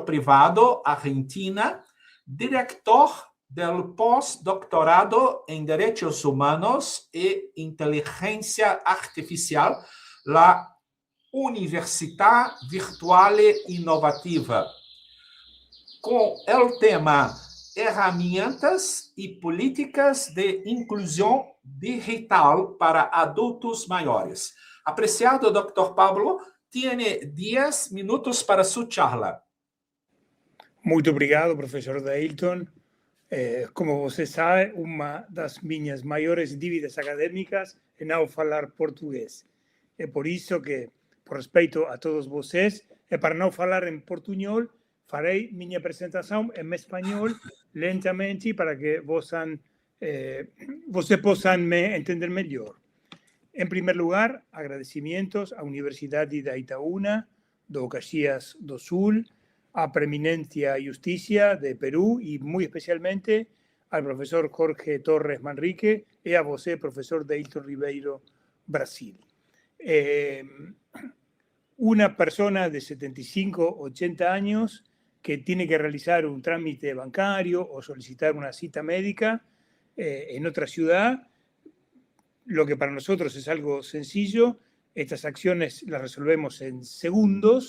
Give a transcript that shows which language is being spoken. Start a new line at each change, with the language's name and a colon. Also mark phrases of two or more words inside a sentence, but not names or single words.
Spanish: Privado, Argentina, director del postdoctorado en Derechos Humanos e Inteligencia Artificial, la Universidad Virtual Inovativa, con el tema Herramientas y Políticas de Inclusión Digital para Adultos Mayores. Apreciado Dr. Pablo, tiene 10 minutos para su charla.
Portuguese: Muito obrigado, professor Deilton. Como você sabe, uma das minhas maiores dívidas acadêmicas é não falar português. É por isso que, por respeito a todos vocês, e para não falar em portunhol, farei minha apresentação em espanhol lentamente para que vocês possam me entender melhor.
Spanish: En primer lugar, agradecimientos a Universidade da Itaúna, do Caxias do Sul, a Preeminencia Justicia de Perú y muy especialmente al profesor Jorge Torres Manrique y a você, profesor Deilton Ribeiro, Brasil. Una persona de 75, 80 años que tiene que realizar un trámite bancario o solicitar una cita médica en otra ciudad, lo que para nosotros es algo sencillo, estas acciones las resolvemos en segundos.